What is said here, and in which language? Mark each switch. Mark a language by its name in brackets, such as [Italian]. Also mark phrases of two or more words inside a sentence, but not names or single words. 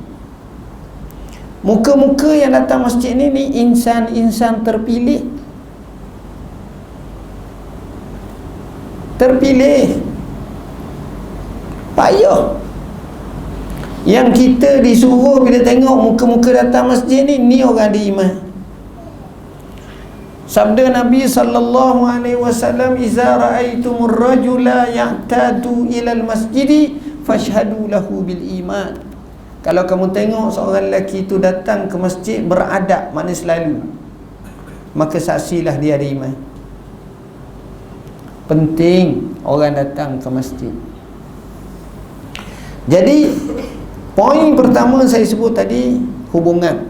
[Malay] Muka-muka yang datang masjid ni insan-insan terpilih. Payah. Yang kita disuruh bila tengok muka-muka datang masjid ni orang ada iman. Sabda Nabi [Arabic] صلى الله عليه وسلم، "إذا رأيتم الرجل يعتاد إلى المسجد فاشهدوا له بالإيمان." [Malay] Kalau kamu tengok seorang lelaki itu datang ke masjid beradab, makna selalu, maka saksilah dia ada iman. Penting orang datang ke masjid. Jadi poin pertama saya sebut tadi, hubungan.